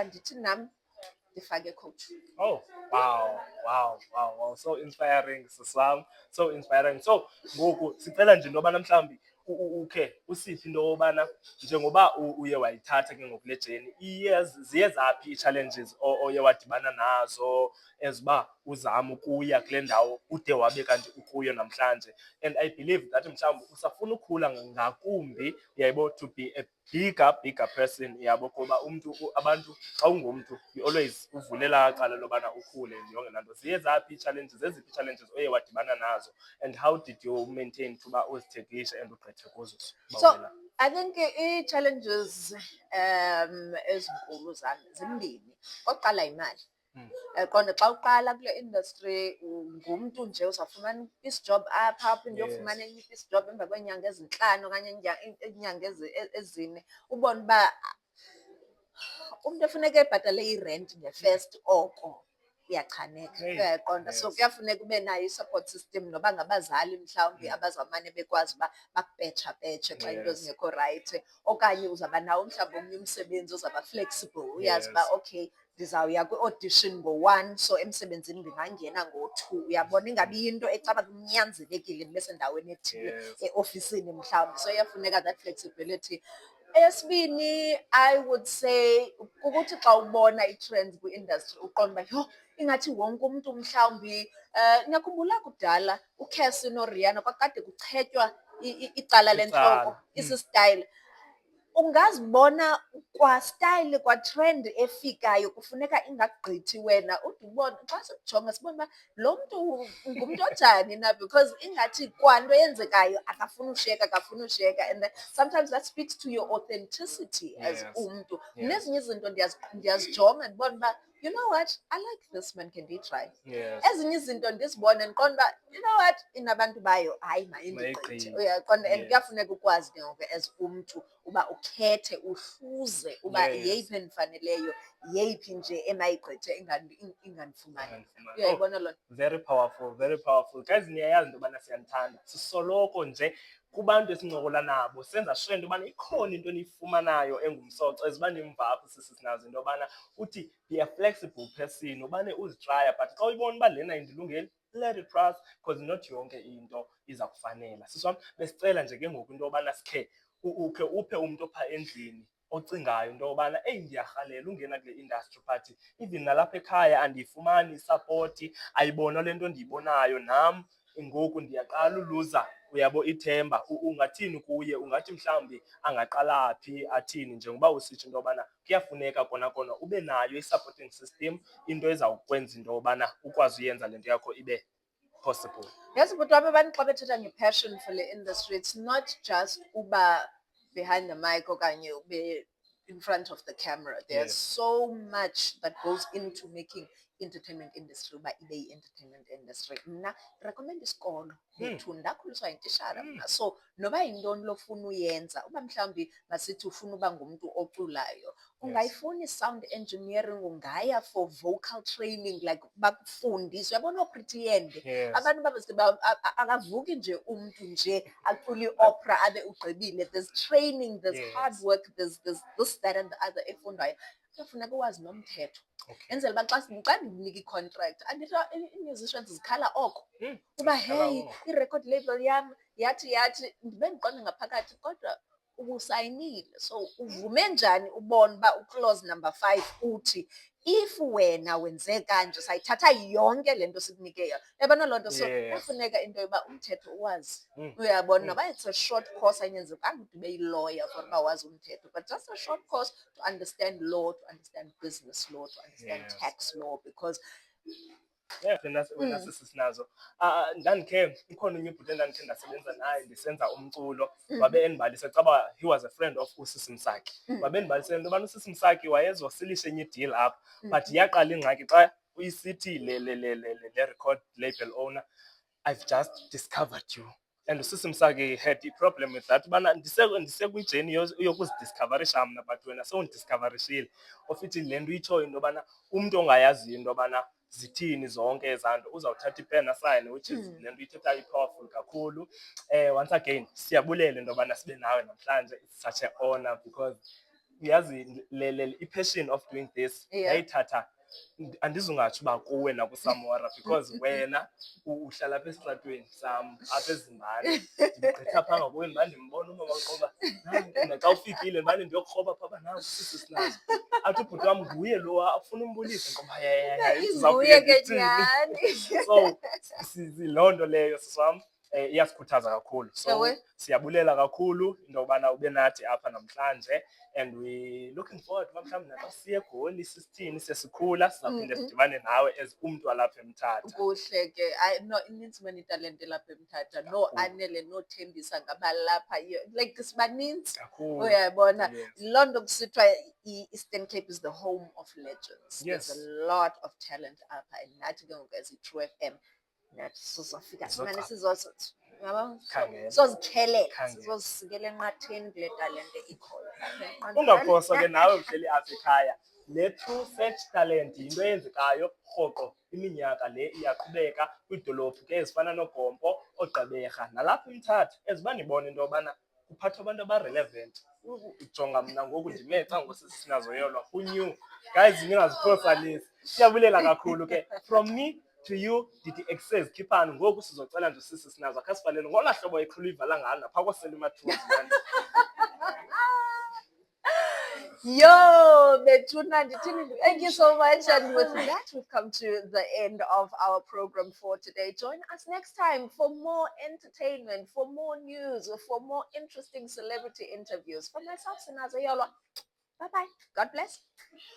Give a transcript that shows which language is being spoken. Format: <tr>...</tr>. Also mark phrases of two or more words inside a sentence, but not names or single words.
<xh>Ndithi nam ndifake coach.</xh> <en>Oh, wow. So inspiring, siswam. So inspiring.</en> <xh>So ngoku sicela nje into yobana mhlawumbi ukhe usiphi into yobana njengoba uye wayithatha ke ngoku le journey, ziye zaphi ii-challenges oye wadibana nazo eziba uzama ukuya kule ndawo ude wabe kanti ukuyo namhlanje?</xh> <en>And I believe that</en> <xh>mhlawumbi usafuna ukhula ngakumbi, uyayibo,</xh> <en>to be a bigger person,</en> <xh>yabo, kuba abantu xa ungumntu</xh> <en>you always</en> <xh>uvulela cala lobana ukhule yonke laa nto. Ziye zaphi ii-challenges, eziphi ii-challenges oye wadibana nazo,</xh> <en>and how did you maintain</en> <xh>tuba uzithekishe</xh> <en>and</en> <xh>ugqithe kuzo? So I think ii-challenges ezinkulu zami zimbini. Okokuqala yimali. Qonda xa uqala kule industry ngumntu nje uzawufumana isijob apha, uphinde uyofumana enye isijob emva kweenyanga ezintlanu okanye iinyanga ezine, ubone uba umntu efuneka ebhatale irent nge-first oko uyachaneka, Hey, uyaqonda. So</xh> <en>yes.</en> <xh>kuyafuneka ube nayo i-support system noba ngabazali mhlawumbi abazawumane bekwazi uba bakubhetshapetshe xa into</xh> <en>Yes.</en> <xh>zingekho rayithi, okanye uzawuba nawo mhlawumbi omnye umsebenzi ozawuba flexible, uyazi uba</xh> <en>Yes.</en> <xh>okay ndizawuya kwi-audition ngo-1 so emsebenzini ndingangena ngo-2, uyabona, ingabi yinto ecaba kunyanzelekile ndibe sendaweni ethile</xh> <en>Yes.</en> <xh>eofisini mhlawumbi, so iyafuneka</xh> <en>that flexibility.</en> <xh>Eyesibini,</xh> <en>I would say</en> <xh>ukuthi xa ubona i-trends kwi-industry uqonda uba yho, ingathi wonke umntu mhlawumbi ngiyakhumbula kudala uCassie noRihanna kwakade kuchetywa icala lentloko, Icala. isistayile. Ungazibona kwa-style kwa-trend efikayo kufuneka ingakugqithi wena ude ubone xa sikujonga sibone uba lo mntu ngumntu onjani na, because ingathi kwanto yenzekayo akafuni ushiyeka, akafuni ushiyeka,</xh> <en>and then sometimes that speaks to your authenticity as Yes.</en> <xh>umntu.</xh> <en>Yes.</en> <xh>Nezinye izinto ndiyazijonga ndibona uba</xh> <en>you know what, I like this man, can he try? Yes.</en> <xh>Ezinye izinto ndizibone ndiqonda uba</xh> <en>you know what,</en> <xh>inabantu bayo hayi mayindigqithe, Mayigqithe. uyaqonda. And</xh> <en>Yes.</en> <xh>kuyafuneka ukwazi ke ngoku as umntu uba ukhethe uhluze uba</xh> <en>Yes.</en> <xh>yeyiphi endifaneleyo, yeyiphi nje emayigqithe ingandifumani. Ingandifumani. Uyayibona loo nto?</xh> <en>Very powerful, very powerful. Guys,</en> <xh>niyayazi into yobana siyanithanda. Sisoloko nje kubantu esincokola nabo senza sure into yobana ikhona into eniyifumanayo engumsoco as uba nimva apho sinazo into yobana uthi</xh> <en>be a flexible person,</en> <xh>ubane uzitraya, but xa uyibona uba lena indilungeli,</xh> <en>let it pass, because not</en> <xh>yonke into iza kufanela. Siswam, besicela nje ke ngoku into yobana sikhe ukhe uphe umntu opha endlini ocingayo into yobana eyi ndiyarhalela ungena kule industry but even nalapha ekhaya andiyifumani isapoti, ayibona le nto ndiyibonayo, nam ngoku ndiyaqala uluza uyabo ithemba. Ungathini kuye, ungathi mhlawumbi angaqala phi athini, njengoba usitsho into yobana kuyafuneka kona kona ube nayo i-supporting system, into ezawukwenza into yobana ukwazi uyenza le nto yakho ibe possible.</xh> <en>Yes, but</en> <xh>wami abantu xa bethetha</xh> <en>nge-passion for le industry, it's not just uba behind the mic</en> <xh>okanye ube</xh> <en>in front of the camera. There's Yes. so much that goes into making entertainment industry</en> <xh>uba ibe</xh> <en>yi-entertainment industry.</en> <xh>Mna recommend isikolo bethu ndakhuliswa yintishara mna, so noba yintoni lofuna uyenza, uba mhlawumbi masithi ufuna uba ngumntu oculayo, ungayifuni</xh> <en>sound engineering,</en> <xh>ungaya</xh> <en>for vocal training,</en> <xh>like bakufundise. Uyabona ooPretty Yende,</xh> <en>Yes.</en> <xh>abantu akavuki nje umntu nje acula i-opera abe ugqibile.</xh> <en>There's training, there's Yes. hard work, there's this, that and the other efundwayo.</en> <xh>Kuyafuneka uwazi nomthetho.</xh> <en>Okay.</en> <xh>Enzela uba xa ndinika i-contract andithi ii-musicians zikhala oko uba zikhala hey, oko. i-record label yam yathi ndibe ndiqonda ngaphakathi kodwa ubusayinile, so uvume njani ubone uba uclause number 5 uthi if wena wenze kanje sayithatha yonke le nto sikunike yona. Uyabona loo nto? So</xh> <en>Yes.</en> <xh>kuyafuneka into yoba umthetho uwazi. Uyabona, noba</xh> <en>it's a short course</en> <xh>ayinyanzelekanga ude ube yi-lawyer for uba wazi umthetho,</xh> <en>but just a short course to understand law, to understand business law, to understand Yes. tax law, because Yeah,</en> <xh>wena sisinazo. Ndandikhe ikhona unye ubhuti endandikhe ndasebenza naye ndisenza umculo, wabe endibalise caba</xh> <en>he was a friend of</en> <xh>uSisi Msaki. Wabe endibalise into yobana uSisi Msaki wayezosilisha enye ideal apha, but yaqala ingxaki xa uyisithi le</xh> <en>record label owner, I've just discovered you. And uSisi Msaki had a problem with that,</en> <xh>ubana ndisekwijeni yokuzidiscoverisha mna, but wena sewundiscoverishile. Ofithi le nto uyitshoyo into yobana umntu ongayaziyo into yobana zithini zonke ezaa nto uzawuthatha ipen asayine,</xh> <en>which is</en> <xh>le nto uyithethayo i-powerful kakhulu. Once again siyabulela into yobana sibe nawe namhlanje.</xh> <en>It's such an honor because</en> <xh>uyazi i-passion</xh> <en>of doing this</en> <xh>yayithatha, andizungatsho uba kuwe nakuSamora because wena uhlala apha esitratweni sam apha eZimbabwe, ndigqitha phaa ngakuwe ndibane ndimbona umama uqoba naxa ufikile ndibane ndiyokroba phaa nangu sisi sinazo, athi ubhuti wam nguye lo afuna umbulisa ngoba inguye ke nyhani. so loo nto leyo sisi wam iyasikhuthaza kakhulu. So Ewe. siyabulela kakhulu into yobana ube nathi apha namhlanje,</xh> <en>and we looking forward</en> <xh>uba mhlawumbi naxa siye eGoli sisithini sesikhula sizawuphinde sidibane nawe as umntu walapha eMthatha. Kuhle ke, no, inintsi mani italente lapha eMthatha, no Anele, no Thembisa ngabalapha, like sibanintsi. Kakhulu. Uyayibona,</xh> <en>Yes.</en> <xh>loo nto kusithiwa</xh> <en>i-Eastern Cape is the home of legends. Yes. There's a lot of talent apha, and</en> <xh>nathi ke ngoku</xh> <en>as i-True FM</en> <xh>nathi sizofika simane Khangela. sizozikhelela, Khangela. sizozisikela enqatheni kule talente ikhoyo. Ungaphoswa ke nawe uhleli apha ekhaya le True Search Talent yinto eyenzekayo rhoqo iminyaka le iyaqhubeka kwiidolophu ke ezifana noGompo, oGqeberha nalapha eMthatha, eziba ndibona into yobana kuphathwa abantu aba-relevant. Ujonga mna ngoku ndimeca ngosisinazo Yolwa,</xh> <en>who knew? Guys,</en> <xh>ningaziphosalisi. Siyabulela kakhulu ke.</xh> <en>From me to you,</en> <xh>ndithi Access Khiphani. Ngoku sizocela nje usisinazo akhe sivalele ngolaa hlobo eqhula ivala ngalo naphaa kosela imathuzi. Yo, Bethuna,</xh> <en>thank you so much. And with that, we've come to the end of our program for today. Join us next time for more entertainment, for more news, for more interesting celebrity interviews. For myself, Sinazo Yolwa. Bye-bye. God bless.</en>